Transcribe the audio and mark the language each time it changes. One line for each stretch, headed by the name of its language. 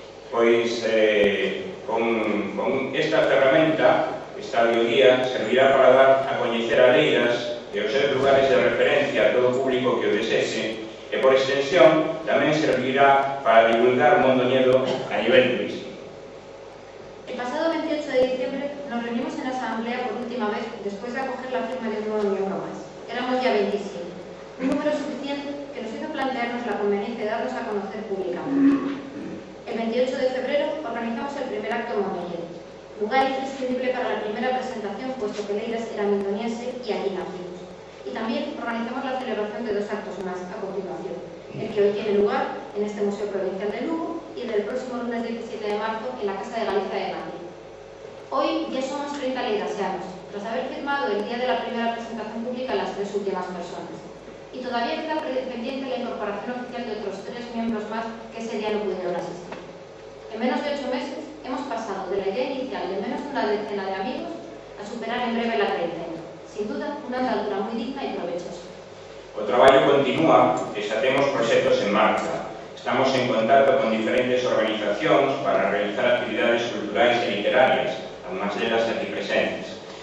Galician: Pois con esta ferramenta, esta audioguía, servirá para dar a coñecer a Leiras e os seus lugares de referencia a todo o público que o desese, e por extensión tamén servirá para divulgar Mondoñedo a nivel turístico.
Spanish: El pasado 28 de diciembre nos reunimos en la asamblea por última vez después de acoger la firma de un nuevo miembro más. Éramos ya 27, un número suficiente que nos hizo plantearnos la conveniencia de darnos a conocer públicamente. El 28 de febrero organizamos el primer acto Mondoñedo, lugar imprescindible para la primera presentación, puesto que Leiras era mindoniense y allí nacimos. Y también organizamos la celebración de dos actos más a continuación, el que hoy tiene lugar en este Museo Provincial de Lugo y el del próximo lunes 17 de marzo en la Casa de Galicia de Madrid. Hoy ya somos 30 leirasianos, tras haber firmado el día de la primera presentación pública las 3 últimas personas. Y todavía queda pendiente la incorporación oficial de otros 3 miembros más que ese día no pudieron asistir. En menos de 8 meses hemos pasado de la idea inicial de menos de una decena de amigos a superar en breve la treintena. Sin duda,
Galician: unha andadura moi digna e provechosa. O traballo continúa e xa temos proxectos en marcha. Estamos en contacto con diferentes organizacións para realizar actividades culturais e literarias, algunhas delas aquí presentes.